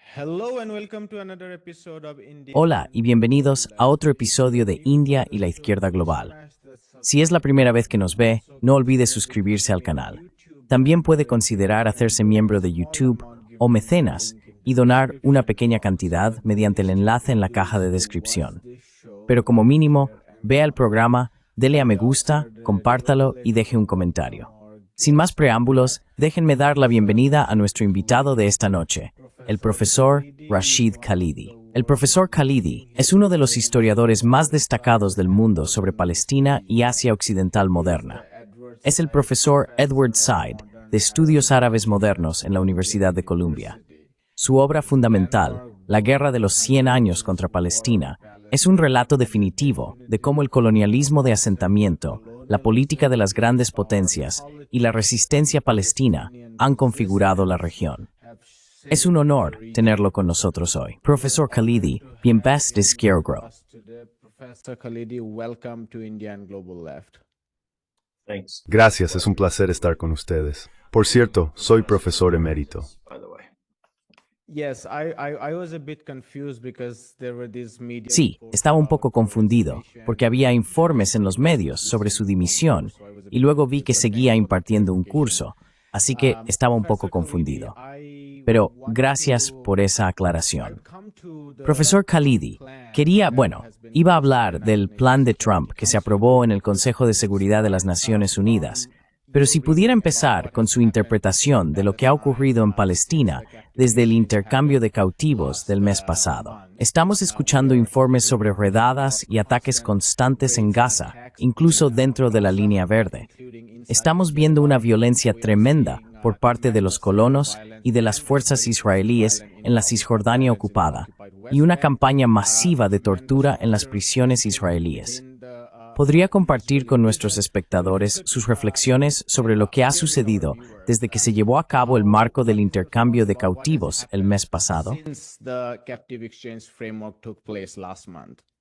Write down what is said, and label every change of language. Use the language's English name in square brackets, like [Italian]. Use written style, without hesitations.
[English] Hello and welcome to another episode of India. [Spanish] Hola y bienvenidos a otro episodio de India y la Izquierda Global. Si es la primera vez que nos ve, no olvide suscribirse al canal. También puede considerar hacerse miembro de YouTube o mecenas y donar una pequeña cantidad mediante el enlace en la caja de descripción. Pero como mínimo, vea el programa, dele a me gusta, compártalo y deje un comentario. Sin más preámbulos, déjenme dar la bienvenida a nuestro invitado de esta noche, el profesor Rashid Khalidi. El profesor Khalidi es uno de los historiadores más destacados del mundo sobre Palestina y Asia Occidental moderna. Es el profesor Edward Said, de Estudios Árabes Modernos en la Universidad de Columbia. Su obra fundamental, La Guerra de los 100 años contra Palestina, es un relato definitivo de cómo el colonialismo de asentamiento, la política de las grandes potencias y la resistencia palestina han configurado la región. Es un honor tenerlo con nosotros hoy. Profesor Khalidi, bienvenido a Scarecrow. [English] Professor Khalidi, welcome to India and Global Left. [Spanish] Gracias, es un placer estar con ustedes. Por cierto, soy profesor emérito. [English] Yes, I was a bit confused because there were these media. [Spanish] Sí, estaba un poco confundido, porque había informes en los medios sobre su dimisión, y luego vi que seguía impartiendo un curso, así que estaba un poco confundido. Pero gracias por esa aclaración. Profesor Khalidi, iba a hablar del plan de Trump que se aprobó en el Consejo de Seguridad de las Naciones Unidas, pero si pudiera empezar con su interpretación de lo que ha ocurrido en Palestina desde el intercambio de cautivos del mes pasado. Estamos escuchando informes sobre redadas y ataques constantes en Gaza, incluso dentro de la línea verde. Estamos viendo una violencia tremenda por parte de los colonos y de las fuerzas israelíes en la Cisjordania ocupada, y una campaña masiva de tortura en las prisiones israelíes. ¿Podría compartir con nuestros espectadores sus reflexiones sobre lo que ha sucedido desde que se llevó a cabo el marco del intercambio de cautivos el mes pasado? [English] Since the captive exchange framework took place last month.